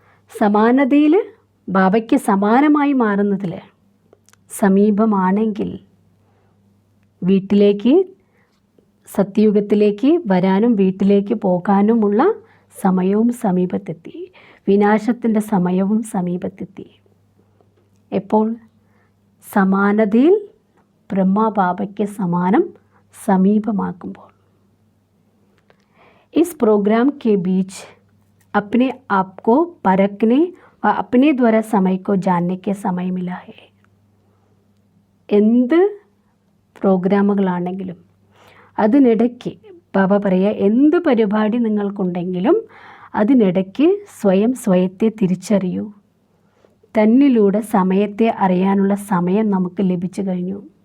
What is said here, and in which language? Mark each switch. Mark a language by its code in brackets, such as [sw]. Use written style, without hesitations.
[ml] സമാനതയിൽ ബാബയ്ക്ക് സമാനമായി മാറുന്നതിൽ സമീപമാണെങ്കിൽ വീട്ടിലേക്ക്, സത്യയുഗത്തിലേക്ക് വരാനും വീട്ടിലേക്ക് പോകാനുമുള്ള സമയവും സമീപത്തെത്തി. വിനാശത്തിൻ്റെ സമയവും സമീപത്തെത്തി. എപ്പോൾ? സമാനതയിൽ ബ്രഹ്മബാബയ്ക്ക് സമാനം സമീപമാക്കുമ്പോൾ. [hi] इस प्रोग्राम के बीच अपने आप को परखने व अपने द्वारा समय को जानने के समय मिला है. [ml] എന്ത് പ്രോഗ്രാമുകളാണെങ്കിലും അതിനിടയ്ക്ക് ബാബ പറയുക, എന്ത് പരിപാടി നിങ്ങൾക്കുണ്ടെങ്കിലും അതിനിടയ്ക്ക് സ്വയത്തെ തിരിച്ചറിയൂ. തന്നിലൂടെ സമയത്തെ അറിയാനുള്ള സമയം നമുക്ക് ലഭിച്ചു കഴിഞ്ഞു.